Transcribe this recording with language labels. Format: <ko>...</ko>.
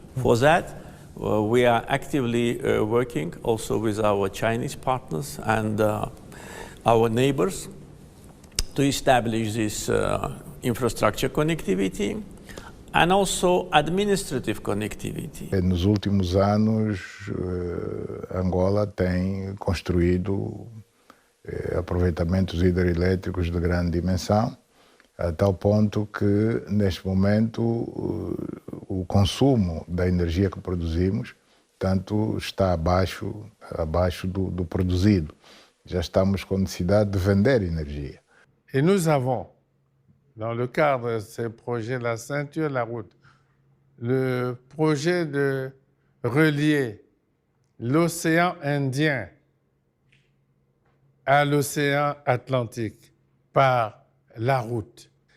<en>For that, we are actively working also with our Chinese partners and our neighbors to establish this infrastructure connectivity and also administrative connectivity.</en> <pt>Nos últimos anos, Angola tem construído aproveitamentos hidroelétricos de grande dimensão, a tal ponto que, neste momento, o consumo da energia que produzimos tanto está abaixo do produzido. Já estamos com necessidade de vender energia.</pt> <fr>Et nous avons, dans le cadre de ces projets, la ceinture, la route, le projet de relier l'océan Indien à l'océan Atlantique par la route.</fr>